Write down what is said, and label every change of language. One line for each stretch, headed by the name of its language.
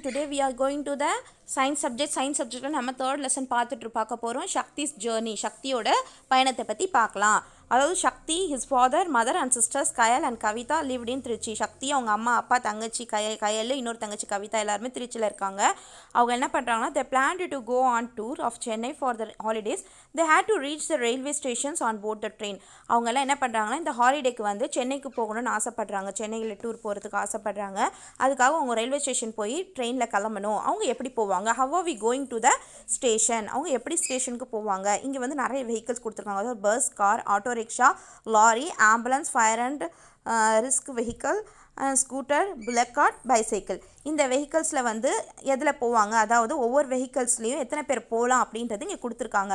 English: Today we are going to the science subject. Science subject
Tamil: நம்ம
English: third lesson
Tamil: பார்க்க போகிறோம்.
English: Shakti's journey.
Tamil: சக்தியோட பயணத்தை பற்றி பார்க்கலாம். அதாவது சக்தி,
English: his father, mother and sisters
Tamil: Kayal and Kavitha
English: lived in
Tamil: Trichy. சக்தி, அவங்க அம்மா அப்பா தங்கச்சி கயல் இன்னொரு தங்கச்சி கவிதா எல்லாருமே திருச்சியில் இருக்காங்க. அவங்க என்ன பண்ணுறாங்கன்னா
English: they planned to go on tour of Chennai for the holidays. They had to reach the railway stations on board the train.
Tamil: அவங்கெல்லாம் என்ன பண்ணுறாங்கன்னா இந்த ஹாலிடேக்கு வந்து சென்னைக்கு போகணும்னு ஆசைப்படுறாங்க. சென்னையில் டூர் போகிறதுக்கு ஆசைப்படுறாங்க. அதுக்காக அவங்க ரயில்வே ஸ்டேஷன் போய் ட்ரெயினில் கிளம்பணும். அவங்க எப்படி போவாங்க?
English: how are we going to the station?
Tamil: அவங்க எப்படி ஸ்டேஷனுக்கு போவாங்க? இங்கே வந்து நிறைய வெஹிக்கிள்ஸ் கொடுத்துருக்காங்க. அதாவது bus, car, auto rickshaw, lorry, ambulance, fire and risk vehicle, scooter, bullet card, bicycle. இந்த வெஹிக்கிள்ஸில் வந்து எதில் போவாங்க, அதாவது ஒவ்வொரு வெஹிக்கிள்ஸ்லேயும் எத்தனை பேர் போகலாம் அப்படின்றது இங்கே கொடுத்துருக்காங்க.